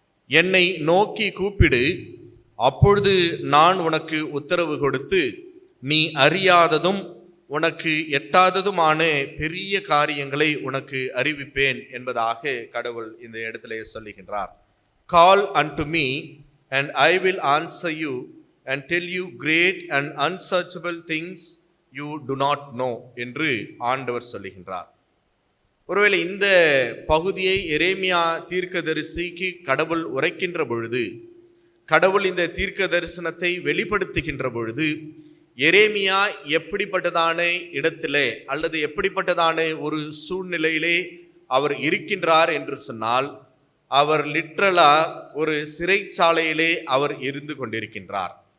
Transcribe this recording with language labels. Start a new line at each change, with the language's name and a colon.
Tamil: என்னை நோக்கி கூப்பிடு, அப்பொழுது நான் உனக்கு உத்தரவு கொடுத்து நீ அறியாததும் உனக்கு எட்டாததுமான பெரிய காரியங்களை உனக்கு அறிவிப்பேன் என்பதாக கடவுள் இந்த இடத்திலே சொல்லுகின்றார்.
English: Call unto me and I will answer you and tell you great and unsearchable things you do not know
Tamil: என்று ஆண்டவர் சொல்லுகின்றார். ஒருவேளை இந்த பகுதியை எரேமியா தீர்க்கதரிசிக்கு கடவுள் உரைக்கின்ற பொழுது, கடவுள் இந்த தீர்க்க தரிசனத்தை வெளிப்படுத்துகின்ற பொழுது, எரேமியா எப்படிப்பட்டதான இடத்திலே அல்லது எப்படிப்பட்டதான ஒரு சூழ்நிலையிலே அவர் இருக்கின்றார் என்று சொன்னால், அவர் லிட்ரலா ஒரு சிறைச்சாலையிலே அவர் இருந்து கொண்டிருக்கின்றார்.